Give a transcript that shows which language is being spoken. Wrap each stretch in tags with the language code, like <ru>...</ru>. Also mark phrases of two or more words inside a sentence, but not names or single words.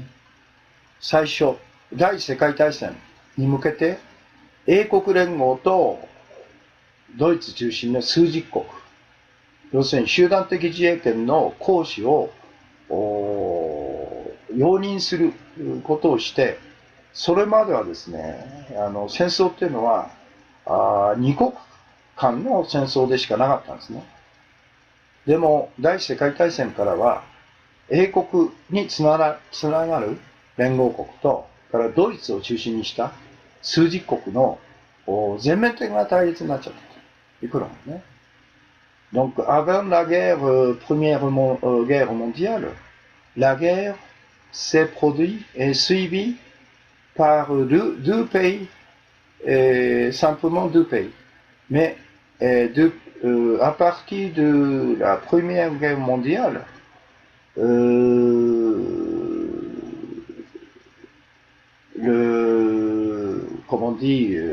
<ja>最初、第一次世界大戦に向けて、英国連合とドイツ中心の数十国、要するに集団的自衛権の行使を容認することをして、それまではですね、戦争っていうのは、二国間の戦争でしかなかったんですね。でも、第一次世界大戦からは、英国につながる連合国と、からドイツを中心にした数十国の全面的な対立になっちゃったということなんですね。</ja> <fr>Donc, avant la première guerre mondiale, la guerre s'est produite et suivie par deux pays, simplement deux pays. Mais à partir de la Première Guerre mondiale, comment on dit,</fr>